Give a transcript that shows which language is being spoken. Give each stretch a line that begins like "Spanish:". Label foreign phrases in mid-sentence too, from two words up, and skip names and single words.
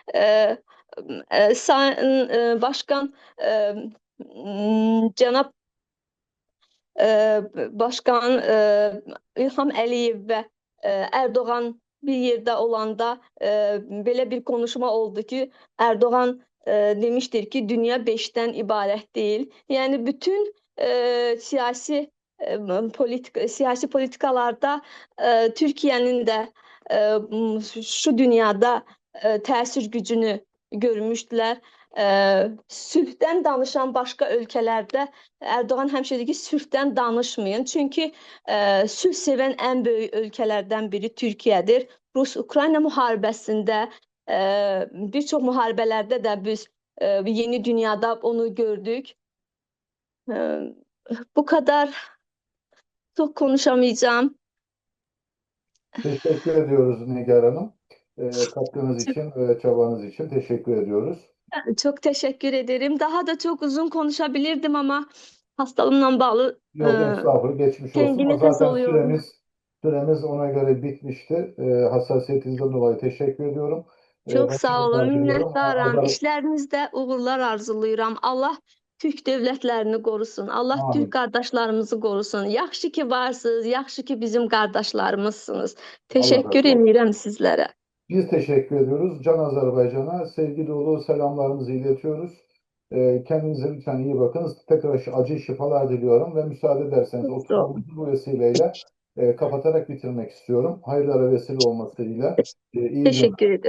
Turkish: Sayın Başkan Cənab Başkan İlham Əliyev ve Erdoğan bir yerde olanda böyle bir konuşma oldu ki Erdoğan demiştir ki dünya beşten ibaret değil.
Azerbaijani: Yani bütün siyasi politikalarda Türkiye'nin de şu dünyada təsir gücünü görmüşdülər. Sülhdən danışan başqa ölkələrdə Erdoğan həmişə deyir ki, sülhdən danışmayın. Çünki sülh sevən ən böyük ölkələrdən biri Türkiyədir. Rus-Ukrayna müharibəsində, bir çox müharibələrdə də biz yeni dünyada onu gördük.
Turkish: Bu kadar, çok konuşamayacağım. Teşekkür ediyoruz Nigar Hanım. Katkınız için ve çabanız için teşekkür ediyoruz. Çok teşekkür ederim. Daha da çok uzun konuşabilirdim ama hastalığımla bağlı Yok estağfurullah geçmiş olsun. kendimi O zaten oluyorum. süremiz ona göre bitmişti. Hassasiyetinizden dolayı teşekkür ediyorum. Çok sağ olun, Başarılar diliyorum.
Azerbaijani: minnətdaram. İşlərinizdə uğurlar arzulayıram. Allah Türk dövlətlərini qorusun. Allah Amin. Türk qardaşlarımızı qorusun. Yaxşı ki varsınız, yaxşı ki bizim qardaşlarımızsınız. Teşekkür razı olsun. edirəm sizlərə.
Turkish: Biz teşekkür ediyoruz. Can Azerbaycan'a sevgi dolu selamlarımızı iletiyoruz. Kendinize lütfen iyi bakınız. Tekrar acı şifalar diliyorum ve müsaade ederseniz Çok sağ olun. oturumumuzu bu vesileyle kapatarak bitirmek istiyorum. Hayırlara vesile olmasıyla iyi günler. Teşekkür ederim.